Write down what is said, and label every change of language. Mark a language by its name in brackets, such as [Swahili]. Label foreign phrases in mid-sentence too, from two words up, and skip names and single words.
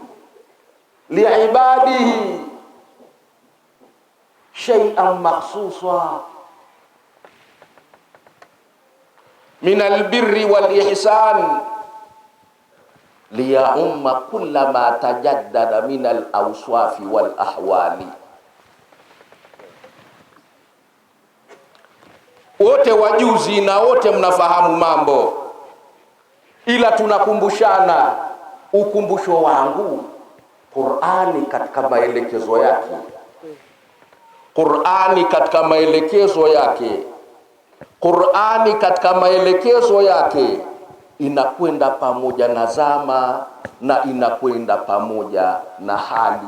[Arabic] لعباده شيئا مخصوصا من البر والإحسان ليعم كل ما تجدد من الأوصاف والأحوال. [Swahili] wote wajuzi na wote mnafahamu mambo, ila tunakumbushana. Ukumbusho wangu, Qur'ani katika maelekezo yake, Qur'ani katika maelekezo yake, Qur'ani katika maelekezo yake inakwenda pamoja na zama na inakwenda pamoja na hali.